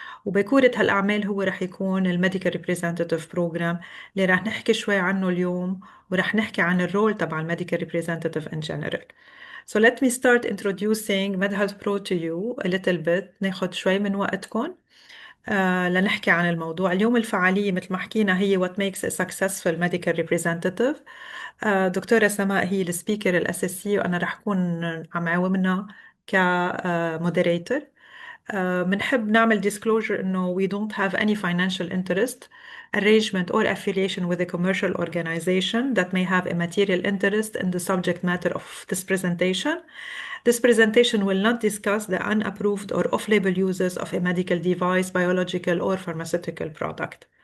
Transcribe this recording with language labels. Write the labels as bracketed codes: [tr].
[ar] وبكورة هالأعمال هو رح يكون الميديكال ريبريزنتيف بروجرام اللي رح نحكي شوي عنه اليوم، ورح نحكي عن الرول تبع الميديكال ريبريزنتيف [en] in general. So let me start introducing MedHealth Pro to you a little bit. [ar] ناخد شوي من وقتكم لنحكي عن الموضوع اليوم. الفعالية مثل ما حكينا هي [en] What makes a successful medical representative. [ar] دكتورة سماء هي السبيكر الأساسية، وأنا رح أكون عم عاومنا كمودريتور. بنحب نعمل disclosure إنه [en] we don't have any financial interest, arrangement or affiliation with a commercial organization that may have a material interest in the subject matter of this presentation. This presentation will not discuss the unapproved or off-label uses of a medical device, biological or pharmaceutical product.